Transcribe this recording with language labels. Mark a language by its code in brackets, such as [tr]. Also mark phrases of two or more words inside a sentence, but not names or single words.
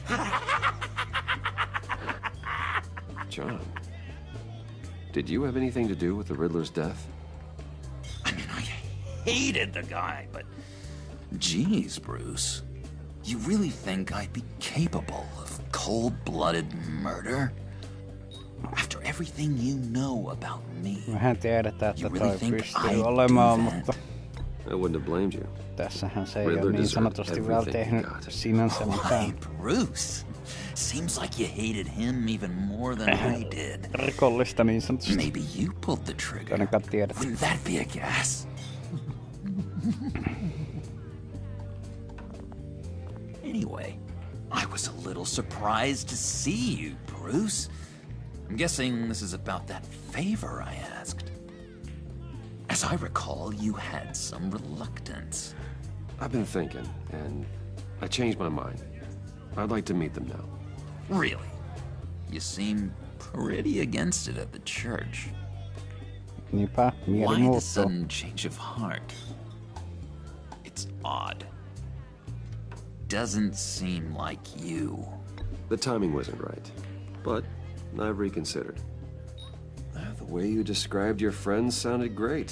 [en] John, did you have anything to do with the Riddler's death? I mean, I hated the guy, but... Geez, Bruce. You really think I'd be capable of cold-blooded murder? After everything you know about me, [fi] Mehän tiedetään, että [en] you really [fi] toi [en] think [fi] pystyy [en] I'd [fi] olemaan, [en] do [fi] mutta [en] I wouldn't have blamed you. [fi] tässähän se ei ole [en] Riddler [fi] niin [en] deserved [fi] sanotusti vielä [en] everything he [fi] tehnyt [en] got. [fi] sinänsä mitään [en] Why, Bruce? Seems like you hated him even more than I did. [fi] rikollista niin sanotusti. [en] Maybe you pulled the trigger. [fi] Ainakaan tiedät. [en] Wouldn't that be a guess? Anyway, I was a little surprised to see you, Bruce. I'm guessing this is about that favor I asked. As I recall, you had some reluctance. I've been thinking, and I changed my mind. I'd like to meet them now. Really? You seem pretty against it at the church. [fi] Niinpä, mieli [en] Why the [fi] muuttuu. [en] sudden change of heart? It's odd. Doesn't seem like you. The timing wasn't right, but I've reconsidered. The way you described your friends sounded great.